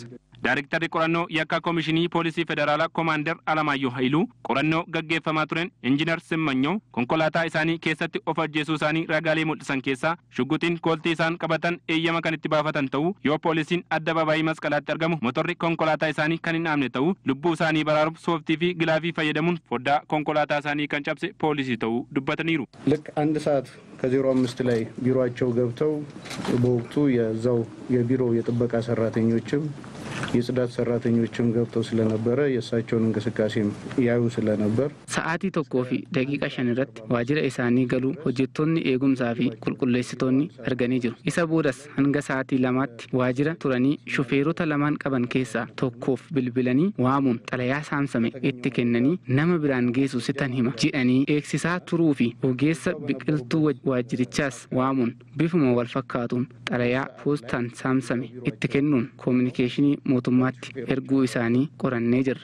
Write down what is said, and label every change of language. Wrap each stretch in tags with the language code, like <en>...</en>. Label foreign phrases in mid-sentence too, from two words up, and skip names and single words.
<om>Daarektarri qorannoo yakka Komishinii Poolisii Federaalaa Komaander Alamaayyo Hailuu qorannoo gaggeeffamaa turen Injiinar Simmanyaw konkolaataa isaanii keessatti of ajjeesuu isaanii ragaalee mul'isan keessaa shugguxiin kooltii isaan qabatan eeyyama kan itti baafatan ta'uu, yoo poolisiin addabaabayii masqalaatti argamu motorri konkolaataa isaanii kan hin dhaamne ta'uu, lubbuu isaanii baraaruuf sooftii fi gilaafii fayyadamuun foddaa konkolaataa isaanii kan cabse poolisii ta'uu dubbataniiru.</om> <am>ልክ 1 ሰዓት ከ05 ላይ ቢሮአቸው ገብተው በወቅቱ የዛው የቢሮው የጥበቃ ሰራተኞችም የጽዳት ሰራተኞችም ገብተው ስለነበረ የእሳቸውን እንቅስቃሴ ያዩ ስለነበር</am> <om>ሰዓቲ ቶኮፊ ደቂቃ 5 irratti waajjira isaanii galuu hojjettoonni eegumsaa fi qulqulleessitoonni arganii jiru. Isa boodas hanga sa'aatii 2tti waajjira turanii shufeerota lamaan qaban keessaa tokkoof bilbilanii waamuun xalayaa saamsame itti kennanii nama biraan geessu sitan hima jedhanii eegsisaa turuu fi ogeessa biqiltuu waajjirichaas waamuun bifuma wal fakkaatuun xalayaa poostaan saamsame itti kennuun kominikeeshinii mootummaatti erguu isaanii qorannee jirra.</om>